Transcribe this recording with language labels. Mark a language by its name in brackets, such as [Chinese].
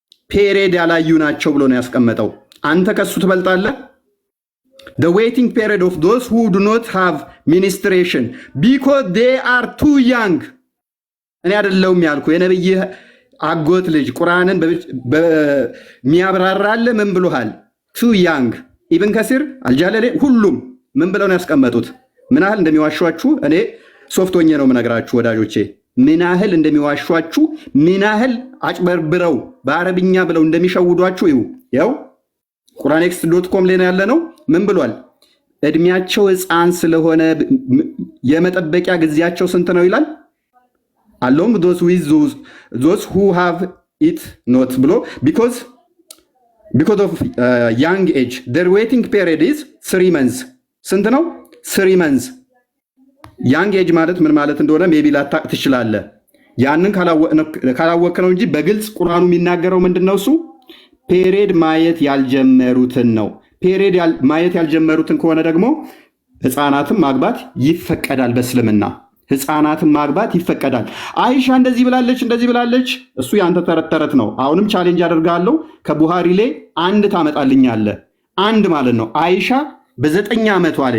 [Amharic] ፔሬድ ያላዩ ናቸው ብሎ ነው ያስቀመጠው። አንተ ከሱ ትበልጣለህ። [English] The waiting period of those who do not have ministration because they are too young. [Amharic] እኔ አይደለሁም ያልኩ የነብይህ አጎት ልጅ ቁርአንን በሚያብራራለ ምን ብሎሃል? [English] too young [Amharic] ኢብን ከሲር አልጃለሌ ሁሉም ምን ብለው ነው ያስቀመጡት? ምን ያህል እንደሚዋሿችሁ እኔ ሶፍቶኜ ነው የምነግራችሁ ወዳጆቼ። ምን ያህል እንደሚዋሿችሁ፣ ምን ያህል አጭበርብረው በአረብኛ ብለው እንደሚሸውዷችሁ ይሁ ያው ቁርአንኤክስ.com ላይ ያለ ነው። ምን ብሏል? እድሜያቸው ሕፃን ስለሆነ የመጠበቂያ ጊዜያቸው ስንት ነው ይላል? [English] along those who have it not [Amharic] ብሎ [English] because of young age their waiting period is 3 months። [Amharic] ስንት ነው? 3 months። young age ማለት ምን ማለት እንደሆነ ሜቢ ላታቅ ትችላለህ። ያንን ካላወቅ ነው እንጂ በግልጽ ቁርአኑ የሚናገረው ምንድነው? እሱ ፔሬድ ማየት ያልጀመሩትን ነው። ፔሬድ ማየት ያልጀመሩትን ከሆነ ደግሞ ህፃናትን ማግባት ይፈቀዳል። በእስልምና ህፃናትን ማግባት ይፈቀዳል። አይሻ እንደዚህ ብላለች። እሱ ያንተ ተረት ተረት ነው። አሁንም ቻሌንጅ አደርጋለሁ። ከቡሃሪ ላይ አንድ ታመጣልኛለህ። አንድ ማለት ነው። አይሻ በ9 ዓመቷ